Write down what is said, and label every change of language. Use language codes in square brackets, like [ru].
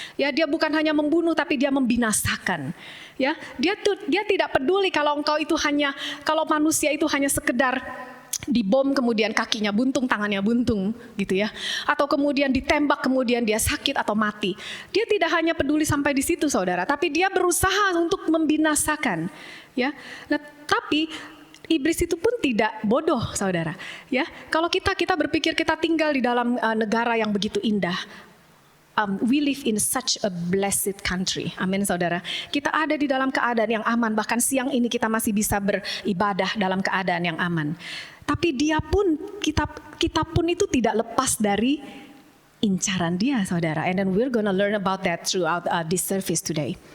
[id] Ya, dia bukan hanya membunuh tapi dia membinasakan. Ya, dia tidak peduli kalau kalau manusia itu hanya sekedar dibom kemudian kakinya buntung, tangannya buntung gitu ya. Atau kemudian ditembak kemudian dia sakit atau mati. Dia tidak hanya peduli sampai di situ, saudara, tapi dia berusaha untuk membinasakan. Ya. Nah, tapi iblis itu pun tidak bodoh, saudara. Ya, kalau kita berpikir kita tinggal di dalam negara yang begitu indah. [en] We live in such a blessed country. [id] Amin, saudara. Kita ada di dalam keadaan yang aman. Bahkan siang ini kita masih bisa beribadah dalam keadaan yang aman. Tapi kita pun itu tidak lepas dari incaran dia, saudara. [en] And then we're gonna learn about that throughout this service today.